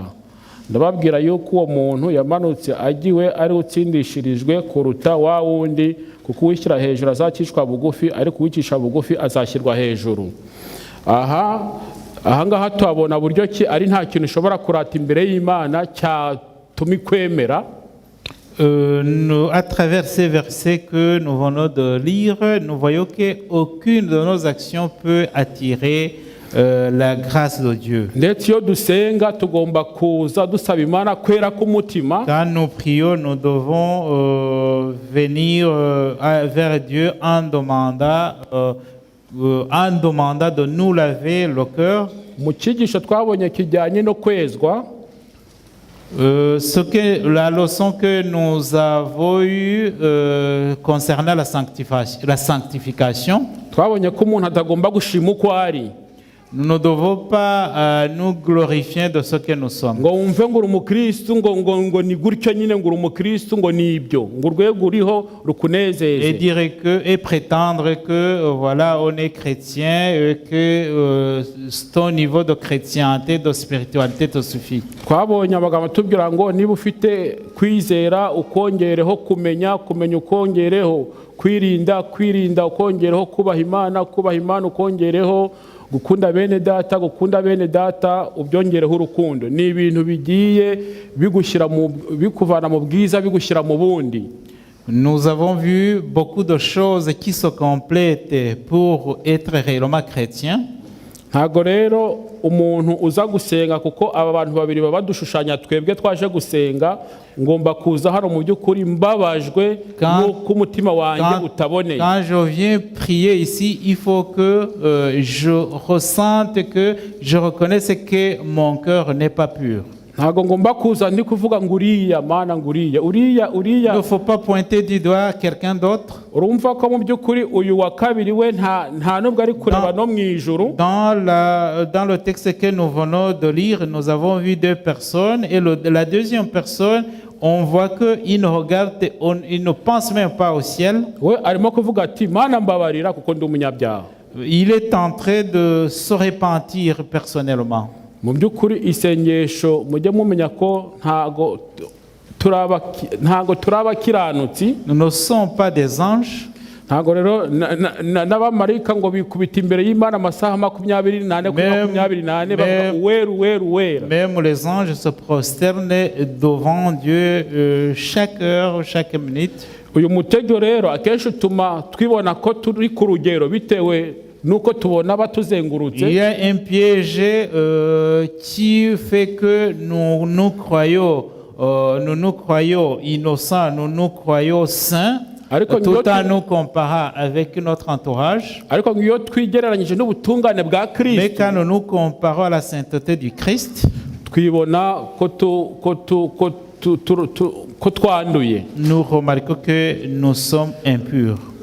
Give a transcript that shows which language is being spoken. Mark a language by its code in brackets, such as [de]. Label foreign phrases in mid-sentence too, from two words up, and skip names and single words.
[rw] Ndababwira yuko uwo muntu yamanutse agiwe ari utsindishirijwe kuruta wa wundi, kuko uwishyira hejuru azakishwa bugufi ariko uwicisha bugufi azashyirwa hejuru. ahangaha tuhabona buryo ki ari nta kintu ushobora kurata imbere y'Imana cyatuma ikwemera. [fr] À travers ces versets que nous venons de lire, nous voyons qu'aucune de nos actions peut attirer la grâce de Dieu. [rw] Ndetse iyo dusenga tugomba kuza dusaba Imana kwera k'umutima. [fr] Quand nous prions, nous devons venir vers Dieu en demandant de nous laver le cœur. [rw] Mu cyigisho twabonye kijyanye no kwezwa, [fr] la leçon que nous avons eue concernant la sanctification, [rw] twabonye ko umuntu atagomba gushima uko ari. [fr] nous ne devons pas nous glorifier de ce que nous sommes. [rw] Ngo wumve ngo uri umukristo ngo ni gutyo nyine ngo uri umukristo ngo ni ibyo ngo urwego uriho rukunezeze. [fr] Et dire que et prétendre que voilà on est chrétien et que ton niveau de chrétienté, de spiritualité te suffit. [rw] Twabonye amagambo tubwira ngo niba ufite kwizera ukongereho kumenya ukongereho kwirinda ukongereho kubaha Imana ukongereho gukunda bene data ubyongereho urukundo. Ni ibintu bigiye bikuvana mu bwiza bigushyira mu bundi. [fr] Nous avons vu beaucoup de choses qui se complètent pour être réellement chrétien. [rw] Ntago rero umuntu uza gusenga kuko aba bantu babiri baba badushushanya twebwe twaje gusenga ngomba kuza hano mu by'ukuri mbabajwe n'uko umutima wanjye utaboneye. [fr] Quand je viens prier ici, il faut que je ressente que je reconnaisse que mon cœur n'est pas pur. [rw] Ntago ngomba kuza ndi kuvuga ngo uriya mana ngo uriya. [fr] Il ne faut pas pointer du doigt quelqu'un d'autre. [rw] Urumva ko mu by'ukuri uyu wa kabiri we nta nubwo ari kureba no mu ijuru. [fr] Dans le texte que nous venons de lire, nous avons vu deux personnes et la deuxième personne, on voit qu'il ne regarde, il ne pense même pas au ciel. [rw] We arimo kuvuga ati mana mbabarira kuko ndi umunyabyaha. [fr] Il est en train de se repentir personnellement. [rw] Mu by'ukuri isengesho mujye mumenya ko ntago turaba kiranutsi. [fr] Nous ne sommes pas des anges. [rw] Ntago rero n'abamarayika ngo bikubita imbere y'Imana amasaha 24 bavuga uwera. [fr] Même les anges se prosternent devant Dieu chaque heure, chaque minute. [rw] Uyu mutego rero akenshi utuma twibona ko turi ku rugero bitewe nuko tubona batuzengurutse. [fr] Il y a un piège qui fait que nous croyons innocents, nous croyons saints, tout en nous comparant avec notre entourage. Mais quand nous nous comparons à la sainteté du Christ, nous remarquons que nous sommes impurs.